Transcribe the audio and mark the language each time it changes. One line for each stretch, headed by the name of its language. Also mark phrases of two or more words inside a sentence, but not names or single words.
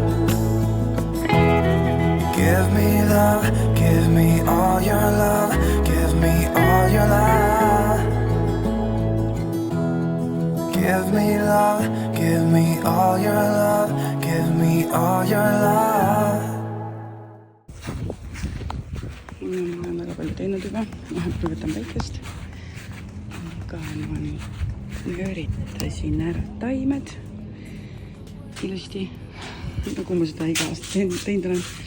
English: Give me love, give me all your love, give me all your love. Give me love, give me all your love, give me all your love.
Estonian: Ma olen väga palju teinud juba, vahepeal võtan päikest. Aga ma nüüd üritasin ära taimed ilusti, nagu ma seda iga aasta teinud olen.